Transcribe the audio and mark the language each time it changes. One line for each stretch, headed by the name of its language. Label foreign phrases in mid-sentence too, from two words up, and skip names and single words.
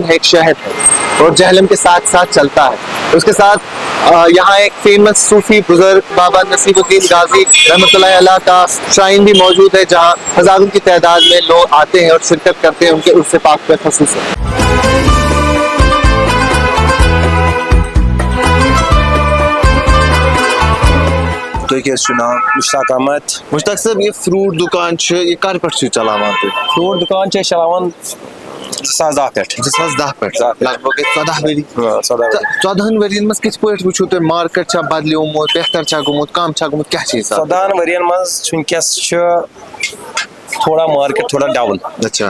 Hindi: है एक शहर है और जहलम के साथ साथ चलता है उसके साथ यहाँ एक फेमस सूफी बुजुर्ग बाबा नसीरुद्दीन गाजी रहमतुल्लाह अलैह का श्राइन भी मौजूद है जहाँ हजारों की तादाद में लोग आते हैं और शिरकत करते हैं उनके उर्स पाक पे ख़ुसूसन तो क्या सुना मुश्ताक अहमद
Kashmiri: मुश्ताक साहब ये फ्रूट दुकान ये कर पे चलावान फ्रूट दुकान चलावान 2010 पे 2010 पे زٕ- लगभग 14 ؤری 14 14 ؤرین منٛز کِتھ پٲٹھۍ وٕچھو تُہۍ مارکیٹ چھا بدلیومُت بہتر چھا گوٚمُت کم چھا گوٚمُت کیٛاہ چھِ حِساب 14 ؤرین منٛز چھُ وٕنکیٚس چھُ تھوڑا مارکیٹ تھوڑا ڈاوُن اچھا